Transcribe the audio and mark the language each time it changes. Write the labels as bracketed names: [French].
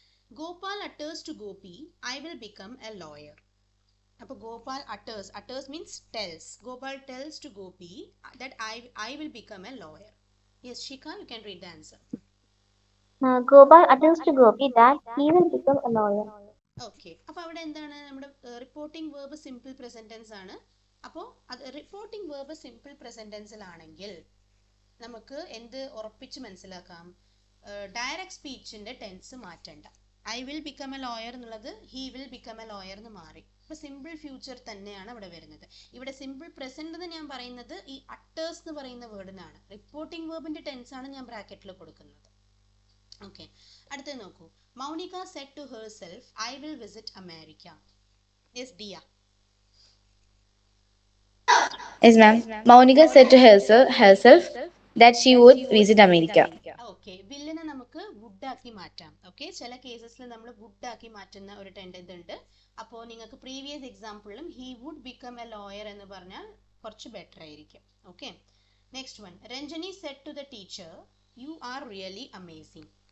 [English] Gopal utters to Gopi, I will become a lawyer. അപ്പോൾ Gopal utters means tells. Gopal tells to Gopi that I will become a lawyer. Yes, Shika, you can read the answer. Gopal utters to Gopi that he will become a lawyer. [Malayalam] Okay, അപ്പോൾ അവിടെ എന്താണ്, നമ്മുടെ reporting verb simple present tense ആണ്. അപ്പോൾ അത് reporting verb simple present ടെൻസിലാണെങ്കിൽ നമുക്ക് എന്ത് ഉറപ്പിച്ച് മനസ്സിലാക്കാം? Direct സ്പീച്ചിന്റെ tense മാറ്റണ്ട. [English] I will become a lawyer [Malayalam] എന്നുള്ളത് [English] he will become a lawyer [Malayalam] എന്ന് മാറി. അപ്പോൾ സിമ്പിൾ ഫ്യൂച്ചർ തന്നെയാണ് അവിടെ വരുന്നത്. ഇവിടെ സിമ്പിൾ പ്രസന്റ് എന്ന് ഞാൻ പറയുന്നത് ഈ അട്ടേഴ്സ് എന്ന് പറയുന്ന വേർഡിനാണ്. റിപ്പോർട്ടിംഗ് വേർബിന്റെ ടെൻസ് ആണ് ഞാൻ ബ്രാക്കറ്റിൽ കൊടുക്കുന്നത്. ഓക്കെ, അടുത്തത് നോക്കൂ. [English] Maunika said to herself I will visit America. Yes Diya? Yes, ma'am. Maunika said to herself that she would visit America. [Malayalam] Okay, വില്ലിനെ നമുക്ക് വുഡ് ആക്കി മാറ്റാം. ഓക്കെ, ചില കേസസിൽ നമ്മൾ വുഡ് ആക്കി മാറ്റുന്ന ഒരു ടെൻഡൻസ് ഉണ്ട്. അപ്പോൾ നിങ്ങൾക്ക് previous എക്സാമ്പിളിലും [English] he would become a lawyer [Malayalam] എന്ന് പറഞ്ഞാൽ കുറച്ച് ബെറ്റർ ആയിരിക്കും. [English] Okay, next one. Ranjani said to the teacher you are really amazing.